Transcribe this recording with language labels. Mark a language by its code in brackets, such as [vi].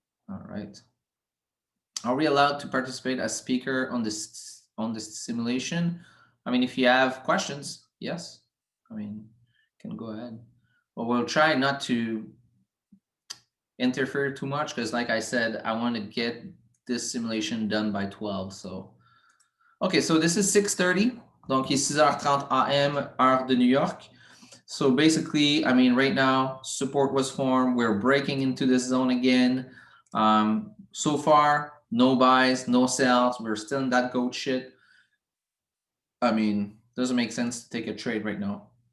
[en] All right. Are we allowed to participate as speaker on this simulation? I mean, if you have questions, yes. I mean, can go ahead. But we'll try not to interfere too much because, like I said, I want to get this simulation done by 12. So, okay, so this is 6:30. [fr] Donc, il est 6h30 AM, heure de New York. [en] So basically, I mean, right now, support was formed. We're breaking into this zone again. So far, no buys, no sells. We're still in that goat shit. I mean, doesn't make sense to take a trade right now.